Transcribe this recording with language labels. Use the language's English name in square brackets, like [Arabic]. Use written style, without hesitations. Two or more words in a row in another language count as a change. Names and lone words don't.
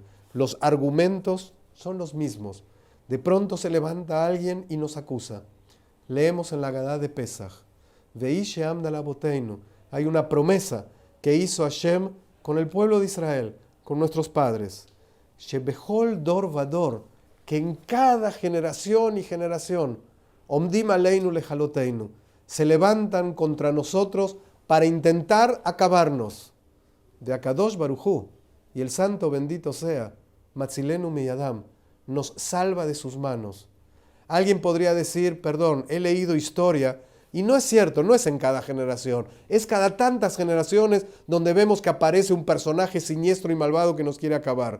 [Spanish] Los argumentos son los mismos. De pronto se levanta alguien y nos acusa. Leemos en la Agadá de Pesaj, [Hebrew] והיא שעמדה לאבותינו. [Spanish] Hay una promesa que hizo Hashem con el pueblo de Israel, con nuestros padres. [Hebrew] שבכל דור ודור, [Spanish] que en cada generación y generación, [Hebrew] עומדים עלינו לכלותינו, [Spanish] se levantan contra nosotros para intentar acabarnos. [Hebrew] De הקדוש ברוך הוא, [Spanish] y el santo bendito sea, [Hebrew] מצילנו מידם, [Spanish] nos salva de sus manos. Alguien podría decir, perdón, he leído historia, y no es cierto, no es en cada generación, es cada tantas generaciones donde vemos que aparece un personaje siniestro y malvado que nos quiere acabar.